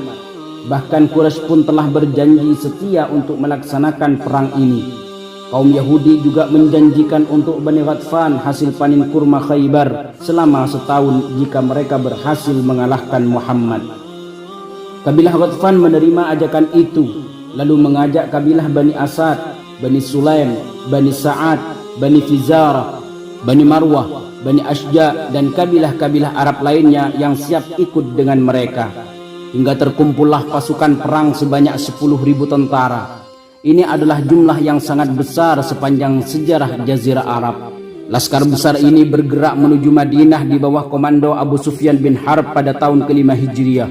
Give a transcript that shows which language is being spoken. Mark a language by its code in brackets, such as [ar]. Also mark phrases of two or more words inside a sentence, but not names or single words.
[id] Bahkan Quraisy pun telah berjanji setia untuk melaksanakan perang ini. Kaum Yahudi juga menjanjikan untuk Bani Ghatfan hasil panen kurma Khaybar selama setahun jika mereka berhasil mengalahkan Muhammad. Kabilah Ghatfan menerima ajakan itu, lalu mengajak kabilah Bani Asad, Bani Sulaim, Bani Sa'ad, Bani Fizarah, Bani Marwah, Bani Ashja, dan kabilah-kabilah Arab lainnya yang siap ikut dengan mereka. Hingga terkumpullah pasukan perang sebanyak 10.000 tentara. Ini adalah jumlah yang sangat besar sepanjang sejarah Jazirah Arab. Laskar besar ini bergerak menuju Madinah di bawah komando Abu Sufyan bin Harb pada tahun ke-5 Hijriah.